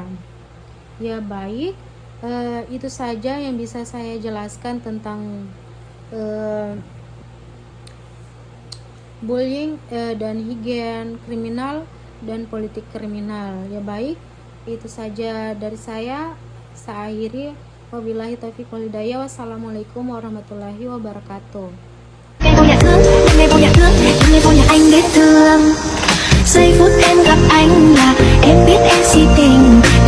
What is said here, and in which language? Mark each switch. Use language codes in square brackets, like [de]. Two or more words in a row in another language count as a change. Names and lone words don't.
[id] Ya baik, itu saja yang bisa saya jelaskan tentang bullying dan higien kriminal dan politik kriminal. Ya baik, itu saja dari saya. Saya akhiri. [ar] وبالله التوفيق والهداية. والسلام عليكم ورحمة الله وبركاته. [vi] Ngày vô nhà thương, ngày vô nhà anh biết thương. Giây phút em gặp anh là em biết em si tình.